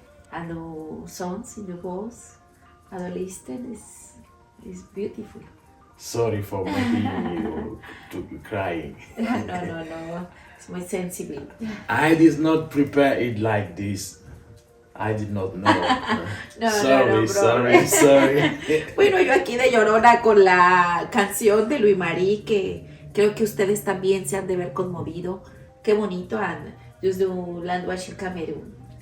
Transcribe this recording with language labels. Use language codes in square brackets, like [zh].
[en] And the songs in the voice, adolescent is beautiful. Sorry for making you to be crying. No. It's [es] muy sensible. [en] I did not prepare it like this. I did not know. No, sorry. [es] Bueno, yo aquí de llorona con la canción de Louis Marie, que creo que ustedes también se han de ver conmovido. Qué bonito, [en] and just the language in Cameroon.